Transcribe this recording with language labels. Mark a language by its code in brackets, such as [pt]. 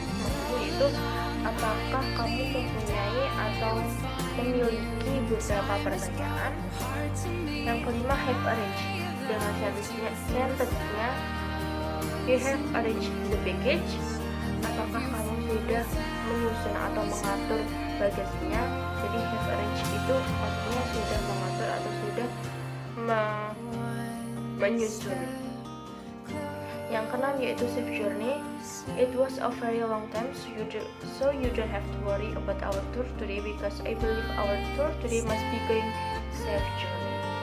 [id] Maksudnya itu apakah kamu mempunyai atau memiliki beberapa pertanyaan. Yang kelima, [en] have arranged. [id] Dengan sentence-nya [en] you have arranged the package. [id] Apakah kamu sudah menyusun atau mengatur bagasinya? Jadi have arranged itu artinya sudah mengatur atau sudah menyusun. Yang keenam yaitu safe journey. [en] It was a very long time, so you don't have to worry about our tour today because I believe our tour today must be going safe journey.